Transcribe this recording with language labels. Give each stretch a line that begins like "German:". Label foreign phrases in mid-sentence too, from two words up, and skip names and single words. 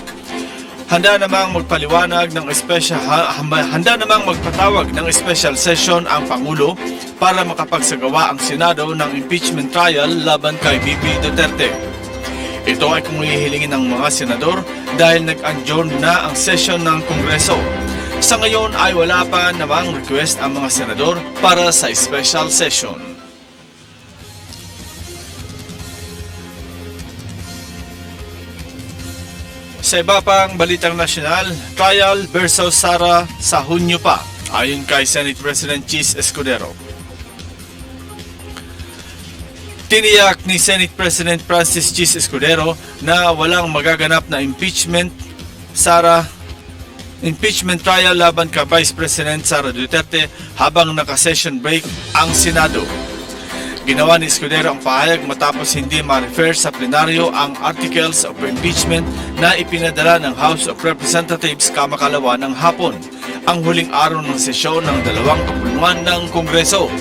Filipino: Handa namang magpatawag ng
English: special session
Filipino: ang Pangulo para makapagsagawa ang Senado ng
English: impeachment trial
Filipino: laban kay VP Duterte. Ito ay kung hihilingin ng mga senador dahil nag-adjourn na ang session ng Kongreso. Sa ngayon ay wala pa namang request ang mga senador para sa
English: special session.
Filipino: Sa iba pang balitang nasyonal,
English: trial versus
Filipino: Sara sa Hunyo pa, ayon kay Senate President Chis Escudero. Tiniyak ni Senate President Francis Chis Escudero na walang magaganap na
English: impeachment trial
Filipino: laban kay Vice President Sara Duterte habang naka-
English: session break
Filipino: ang Senado. Ginawa ni Escudero ang pahayag matapos hindi ma-refer sa plenaryo ang
English: articles of impeachment
Filipino: na ipinadala ng House of Representatives kamakalawa ng hapon, ang huling araw ng sesyon ng dalawang kapulungan ng Kongreso.